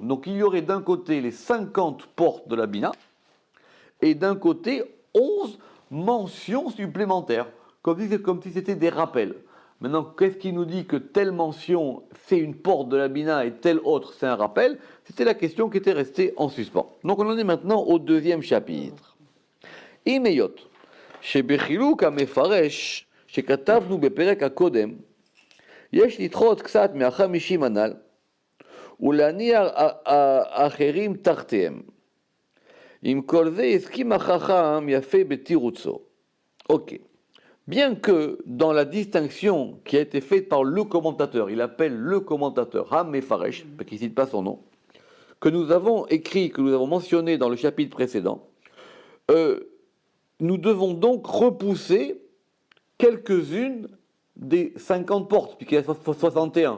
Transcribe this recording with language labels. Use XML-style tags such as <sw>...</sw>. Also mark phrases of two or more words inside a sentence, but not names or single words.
<fr>Donc il y aurait d'un côté les 50 portes de la Bina, et d'un côté 11 mentions supplémentaires, comme si c'était des rappels. Maintenant, qu'est-ce qui nous dit que telle mention c'est une porte de la Bina et telle autre c'est un rappel? C'était la question qui était restée en suspens. Donc on en est maintenant au deuxième chapitre. Imeyot.</fr> <he>שבחילוק המפרש שכתבנו בפרק הקודם, יש לדחות קצת מה50 הנ"ל, ולהניח אחרים תחתיהם. עם כל זה הסכים החכם יפה בתירוצו.</he> <fr>Ok. Bien que dans la distinction qui a été faite par le commentateur, il appelle le commentateur HaMefaresh, parce qu'il ne cite pas son nom, que nous avons écrit, que nous avons mentionné dans le chapitre précédent, nous devons donc repousser quelques-unes des 50 portes, puisqu'il y a 61.</fr>